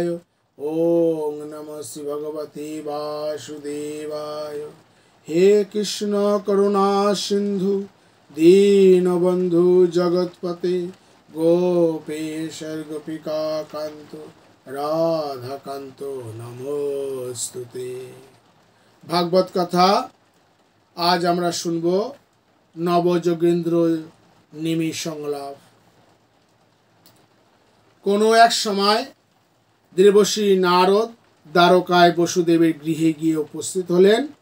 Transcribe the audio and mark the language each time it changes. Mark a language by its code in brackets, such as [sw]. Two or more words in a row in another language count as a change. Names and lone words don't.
[sa] ओम नमः श्री भगवते वासुदेवाय। हे कृष्ण करुणा सिंधु दीनबंधु जगतपते गोपेश गोपिका कांतो राधा कांतो नमोस्तुते। [bn] ভাগবত কথা আজ আমরা শুনবো নবযোগেন্দ্র নিমি সংলাপ। কোনো এক সময় দেবর্ষি নারদ দ্বারকায় বসুদেবের গৃহে গিয়ে উপস্থিত হলেন।